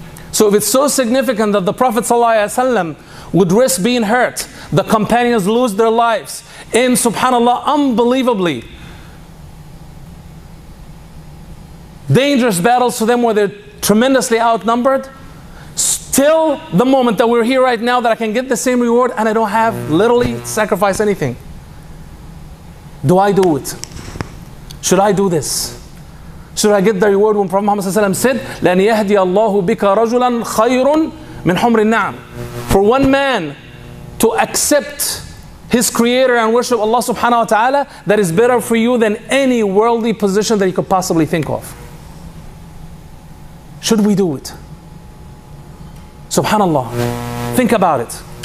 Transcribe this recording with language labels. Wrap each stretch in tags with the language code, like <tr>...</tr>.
<en>So if it's so significant that the Prophet ﷺ would risk being hurt, the companions lose their lives in, subhanAllah, unbelievably dangerous battles to them where they're tremendously outnumbered, till the moment that we're here right now that I can get the same reward and I don't have literally sacrifice anything. Do I do it? Should I do this? Should I get the reward when Prophet Muhammad ﷺ said,</en> <ar>لَأَنْ يَهْدِيَ اللَّهُ بِكَ رَجُلًا خَيْرٌ مِنْ حُمْرِ النَّعَمِ.</ar> <en>For one man to accept his Creator and worship Allah subhanahu wa ta'ala, that is better for you than any worldly position that you could possibly think of. Should we do it? Subhanallah. Think about it.</en>